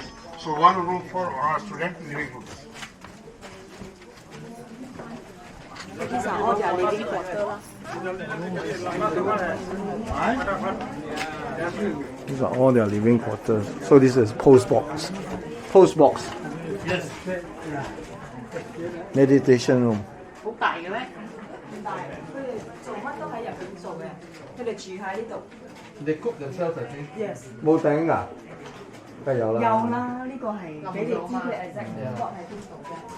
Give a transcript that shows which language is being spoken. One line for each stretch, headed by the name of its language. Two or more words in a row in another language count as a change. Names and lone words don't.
English: So one room for all student living rooms. These are all their living quarter lah. These are all their living quarters. So this is post box. Post box. Yes. Meditation room.
Cantonese: 好大嘅咩？咁大，佢哋做乜都喺入邊做嘅，佢哋住喺呢度。
English: They cook themselves, I think. Yes。
Cantonese: 冇頂㗎？梗係有啦。有啦，呢個係俾你知佢
English: exact spot
Cantonese: 喺邊度啫。